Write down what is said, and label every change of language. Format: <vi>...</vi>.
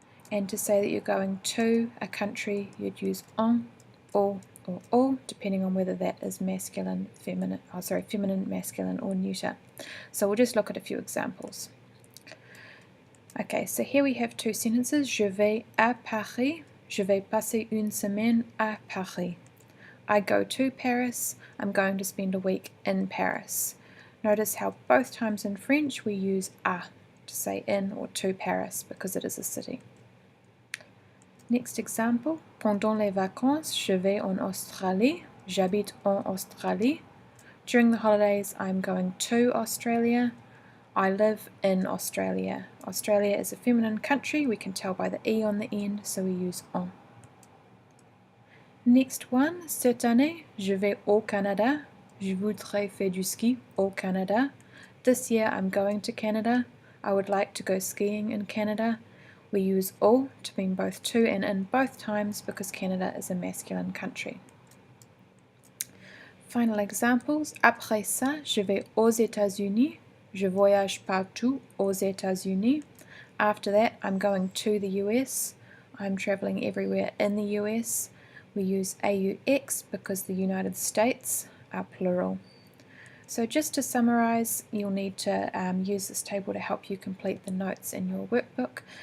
<en>And to say that you're going to a country, you'd use en, or au, depending on whether that is masculine, feminine, masculine, or neuter. So we'll just look at a few examples. Okay, so here we have two sentences.</en> <fr>Je vais à Paris. Je vais passer une semaine à Paris.</fr> <en>I go to Paris. I'm going to spend a week in Paris. Notice how both times in French we use à to say in or to Paris because it is a city. Next example,</en> <fr>pendant les vacances, je vais en Australie. J'habite en Australie.</fr> <en>During the holidays, I'm going to Australia. I live in Australia. Australia is a feminine country. We can tell by the E on the end, so we use en. Next one,</en> <fr>cette année, je vais au Canada. Je voudrais faire du ski au Canada.</fr> <en>This year, I'm going to Canada. I would like to go skiing in Canada. We use au to mean both to and in both times because Canada is a masculine country. Final examples.</en> <fr>Après ça, je vais aux États-Unis. Je voyage partout aux États-Unis.</fr> <en>After that, I'm going to the US. I'm traveling everywhere in the US. We use aux because the United States are plural. So just to summarize, you'll need to use this table to help you complete the notes in your workbook.</en>